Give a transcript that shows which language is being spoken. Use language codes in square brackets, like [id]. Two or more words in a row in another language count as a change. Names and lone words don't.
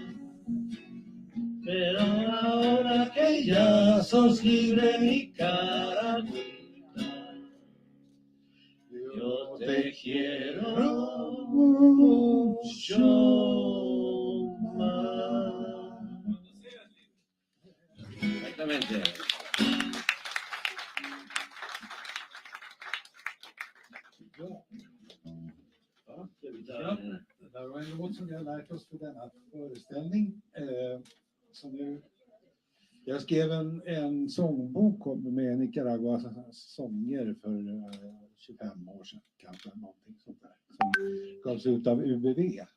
[es] Pero ahora que ya sos libre Nicaragüita, yo te quiero mucho más. Exactamente. [sv] Ja, det där var en låt som vi har lärt oss för denna föreställning. Jag skrev en sångbok med Nicaraguas sånger för 25 år sedan, kanske någonting sånt där, som gavs ut av UBV.